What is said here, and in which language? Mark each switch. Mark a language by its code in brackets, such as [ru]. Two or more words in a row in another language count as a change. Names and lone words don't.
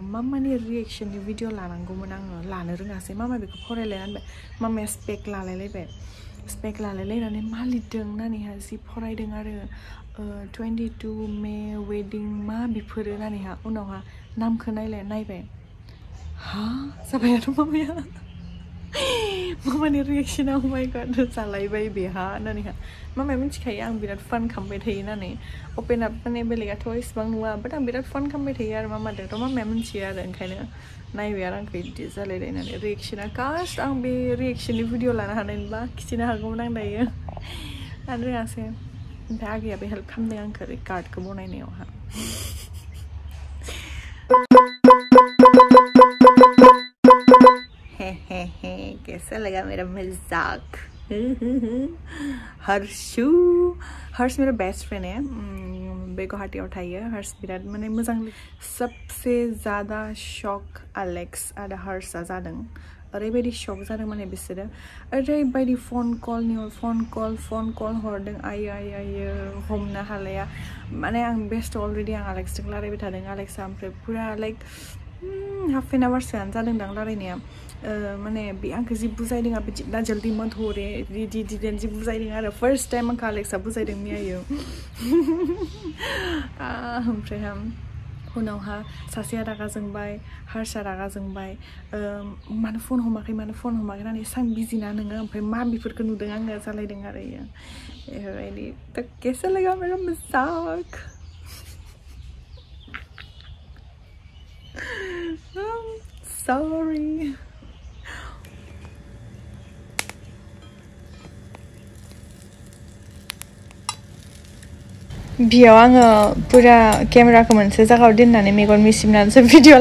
[brx] मामानि रिएक्सननि भिडिअ लानांगौमोन आङो लानो रोङासै मामा बेखौ फरायलाय होनबाय मामाया स्पेक लालायलायबाय स्पेक लालायलायनानै मा लिरदों होननानैहा जि फरायदों आरो 22 मे वेडिं मा बेफोरो होननानैहा उनावहा नामखौ नायबाय हा जाबाय आरो मामाया मामानि रिएक्सना [en] oh my god [brx] जालायबाय बेहा होननानैहा मामाया मिथिखायो आं बिराद फान खालामबाय थायो होननानै अपेन आप माने बेलेगाथ' इसेबां नुवा बाट आं बिराद फान खालामबाय थायो आरो मामादोंथ' मामाया मिथियो आरो ओंखायनो नायबाय आरो आंखौ बिदि जालायलायनानै रिएक्सना कास्ट आं बे रिएक्सननि भिडिअ लानो हानायबा खिथिनो हागौमोन आं दायो लानो रोङासै ओमफ्राय आगैयाबो हेल्प खालामदों आंखौ कार्डखौ बनायनायावहा [hi] कैसा लगा मेरा मजाक हर्ष मेरा बेस्ट फ्रेंड है [brx] बे गुवाहाटीयाव थायो हर्ष बिराद माने मोजां [hi] सबसे ज़्यादा [brx] शक एलेक्स आरो हर्षआ जादों ओरैबायदि शक जादों माने बिसोरो ओरैबायदि फन कल हरदों आयो हमनो हालाया माने आं बेस्ट अलरेडि आं एलेक्सजों रायलायबाय थादों एलेक्सआ ओमफ्राय पुरा लाइक [en] half an hour [brx] जादोंदां रायलायनाया माने बे आंखौ जि बुजायदों आरो [hi] जितना जल्दी मत हो रे [brx] जि बुजायदों आरो फार्स्ट टाइम आंखौ एलेक्सआ बुजायदों मियायो ओमफ्राय उनावहा सासेया रागा जोंबाय हार्षआ रागा जोंबाय मानो फन हमाखै होननानै सां बिजिना नोङो ओमफ्राय मा बेफोरखौ नुदों आङो जालायदों आरो इयो बेफोरबायदि [hi] तो कैसा लगा मेरा मजाक [brx] sorry बियाव आङो पुरा केमेराखौ मोनसे जायगायाव दोननानै मेगन मिसिबनानैसो भिडिअ